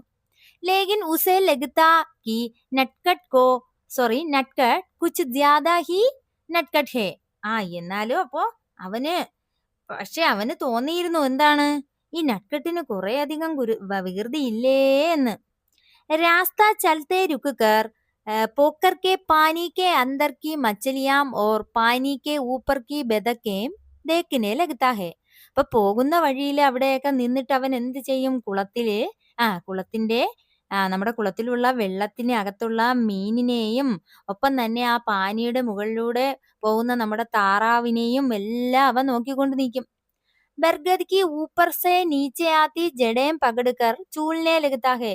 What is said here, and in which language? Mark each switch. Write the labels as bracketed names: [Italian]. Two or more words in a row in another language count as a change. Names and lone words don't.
[Hindi] लेकिन उसे लगता कि नटखट कुछ ज़्यादा ही नटखट है. [Malayalam] എന്നാലും അപ്പോ അവന് തോന്നിയിരുന്നു, എന്താണ്? ഈ നട്കട്ടിന് കുറെ അധികം വികൃതി ഇല്ലേ എന്ന്. [Hindi] रास्ता चलते रुककर पोकर के पानी के अंदर की मछलियां और पानी के ऊपर की बतखें देखने लगता है. [Malayalam] അപ്പൊ പോകുന്ന വഴിയിൽ അവിടെയൊക്കെ നിന്നിട്ട് അവൻ എന്ത് ചെയ്യും? നമ്മുടെ കുളത്തിലുള്ള വെള്ളത്തിന് അകത്തുള്ള മീനിനെയും ഒപ്പം തന്നെ ആ പാനിയുടെ മുകളിലൂടെ പോകുന്ന നമ്മുടെ താറാവിനെയും എല്ലാം അവൻ നോക്കിക്കൊണ്ട് നിൽക്കും. [Hindi] बरगद की ऊपर से नीचे आती जड़ें पकड़कर झूलने लगता है.